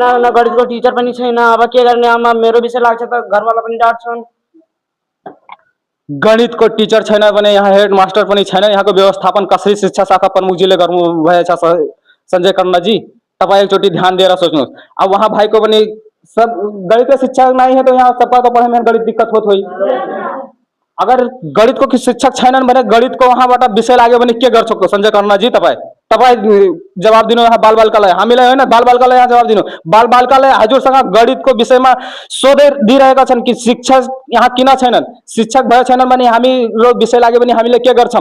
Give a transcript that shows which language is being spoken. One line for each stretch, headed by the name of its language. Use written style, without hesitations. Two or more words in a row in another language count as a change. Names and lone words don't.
Nepali: न गणितको टिचर पनि छैन। अब के गर्ने? अब मेरो विषय लाग्छ त घरवाला पनि डाँट्छन्। गणितको टिचर छैन भने यहाँ हेडमास्टर पनि छैन। यहाँको व्यवस्थापन कसरी शिक्षा शाखा प्रमुखजीले गर्नुभएछ सञ्जय कर्णजी? तपाईँ एकचोटि ध्यान दिएर सोच्नुहोस्।
Maithili: अब वहाँ भाइको पनि सब गणित शिक्षक नहीं है तो यहाँ सबका तो पढ़े में गणित दिक्कत होत होई।
Nepali: अगर गणित को शिक्षक छैनन् भने गणित को वहाँबाट विषय लाग्यो भने के गर्छ सञ्जय कर्णजी? तपाईँ जवाब दिनु। यहाँ बाल बालिकालाई हामीलाई होइन, बाल बालिकालाई यहाँ जवाब दिनु। बाल बालिकाले हजुरसँग गणितको विषयमा सोधे दिइरहेका छन् कि शिक्षक यहाँ किन छैनन्, शिक्षक भए छैनन् भने हामीको विषय लाग्यो भने हामीले के गर्छौँ?